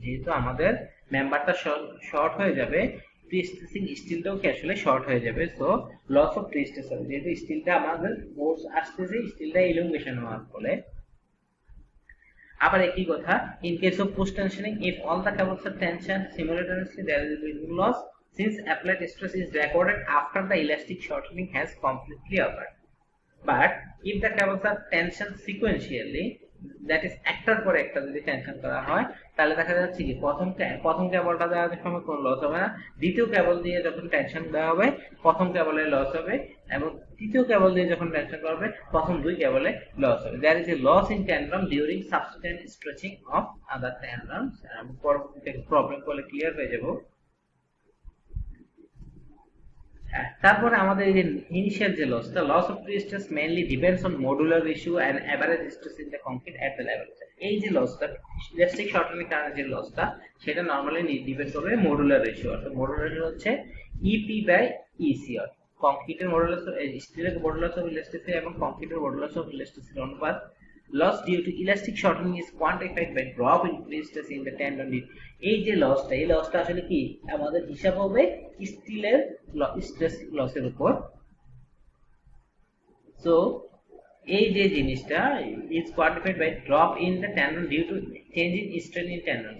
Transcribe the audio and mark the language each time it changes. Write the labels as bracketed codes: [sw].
[bn] যেহেতু আমাদের মেম্বারটা শর্ট হয়ে যাবে, প্রিস্ট্রেসিং স্টিলটাও কি আসলে শর্ট হয়ে যাবে, সো লস অফ প্রিস্ট্রেস হবে। যেহেতু স্টিলটা আমাদের ফোর্স আসতেছে, স্টিলটা ইলংগেশন হওয়ার ফলে। [en] আবার একই কথা, in case of post tensioning, if all the cables are tensioned simultaneously, there will be loss since applied stress is recorded after the elastic shortening has completely occurred. But if the cables are tensioned sequentially, that is [bn] একটার পর একটা যদি tension করা হয়, তাহলে দেখা যাচ্ছে কি প্রথম কেবলটা দেওয়ার সময় কোনো লস হবে না, দ্বিতীয় কেবল দিয়ে যখন টেনশন দেওয়া হবে প্রথম কেবলে লস হবে, এবং তৃতীয় কেবল দিয়ে যখন টেনশন করা হবে প্রথম দুই কেবলে লস হবে। [en] There is a loss in tendon during subsequent stretching of other tendons. [bn] পরবর্তীতে প্রবলেম করলে ক্লিয়ার হয়ে যাব। তারপরে আমাদের এই যে ইনিশিয়াল যে লসটা, [en] Loss of prestress mainly depends on modular ratio and average stress in the concrete at the level. [bn] এই যে লসটা ইলাস্টিক শর্টেনিং কারণে যে লসটা, সেটা নরমালি ডিপেন্ড করবে মডুলার রেশিও। অর্থাৎ মডুলার রেশিও হচ্ছে ইপি বাই ইসি। কংক্রিটের মডুলাস, স্টিলের মডুলাস অফ ইলাস্টিসিটি এবং কংক্রিটের মডুলাস অফ ইলাস্টিসিটি অনুপাত। [en] Loss due to elastic shortening is quantified by drop in pre-stress in the tendon. [bn] এই যে লসটা, এই লসটা আসলে কি আমাদের হিসাব হবে স্টিলের স্ট্রেস লসের উপর। সো এই যে জিনিসটা [en] is quantified by drop in the tendon due to change in strain in tendon.